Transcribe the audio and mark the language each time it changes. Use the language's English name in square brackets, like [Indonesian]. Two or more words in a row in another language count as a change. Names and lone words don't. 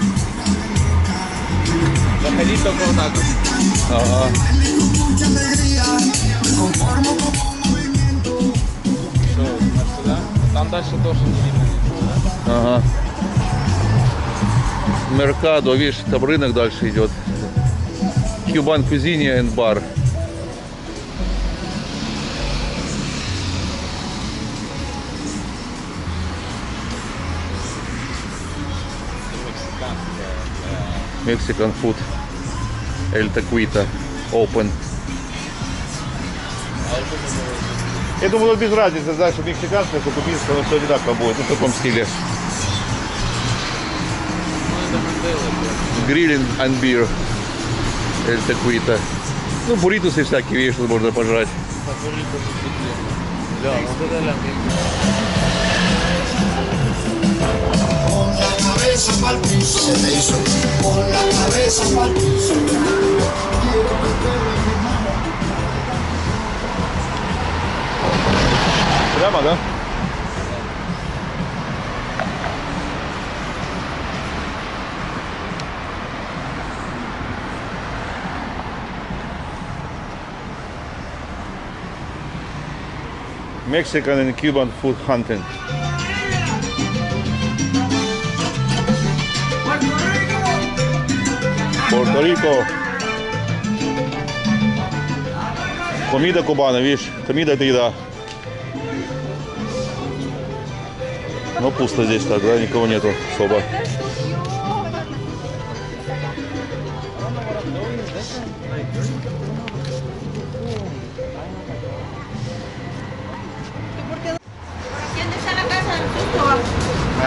[Russian] Заходи только вот так. Ага. Что, сюда? Там дальше тоже не видно. Ага. Меркадо, видишь, там рынок дальше идет. [English] Cuban Cuisine and Bar. Mexican food. El Taquita. Open. [Russian] Я думаю, без разницы, да, что мексиканское, что кубинское, но все одинаково будет, в таком стиле. [English] Grilling and beer. [Russian] Эль Такуита. Ну, бурритусы всякие, видишь, тут можно пожрать. Да, вот это ля. [Spanish] Con la cabeza pa'l piso, se me hizo. Con la cabeza pa'l piso. Quiero que te veas mi mano. [Russian] Прямо, да? [English] Mexican and Cuban food hunting. Puerto Rico. [Spanish] Comida cubana, [Russian] видишь? Comida это еда. Но пусто здесь так, да? Никого нету особо. [Spanish] ¿Quién está en la casa del susto?